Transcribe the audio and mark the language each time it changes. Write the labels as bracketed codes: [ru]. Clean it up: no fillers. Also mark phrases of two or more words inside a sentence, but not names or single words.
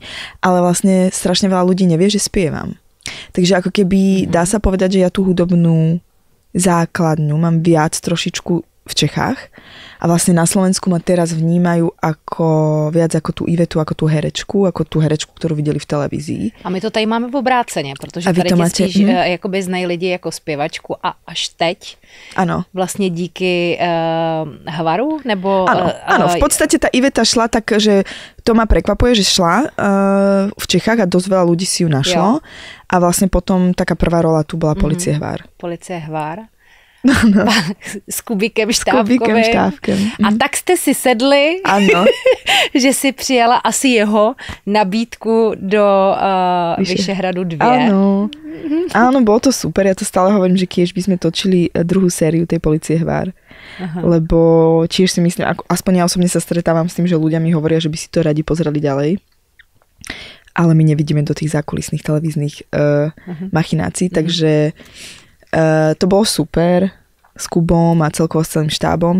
[sk] Ale vlastne strašne veľa ľudí nevie, že spievam. Takže ako keby dá sa povedať, že ja tú hudobnú základňu mám viac trošičku v Čechách a vlastne na Slovensku ma teraz vnímajú viac ako tú Ivetu, ako tú herečku, ktorú videli v televízii. [cs] A my to tady máme v obráceně, protože tady tě spíš jakoby znají lidi jako zpěvačku a až teď. Ano. Vlastně díky Hvaru, nebo... [sk] Áno, v podstate tá Iveta šla tak, že to ma prekvapuje, že šla v Čechách a dosť veľa ľudí si ju našlo. [cs] Jo. [sk] A vlastne potom taká prvá rola tu bola Policie Hvar. [cs] Policie Hvar. No. S Kubíkem Štávkovým. A tak jste si sedli, ano. že si přijala asi jeho nabídku do Vyšehradu 2. [sk] Áno, bolo to super. Ja to stále hovorím, že keď by sme točili druhú sériu tej Policie Hvar. Lebo tiež si myslím, aspoň ja osobne sa stretávam s tým, že ľudia mi hovoria, že by si to radi pozreli ďalej. Ale my nevidíme do tých zákulisných televíznych machinácií, takže to bolo super s Kubom a celkovo s celým štábom.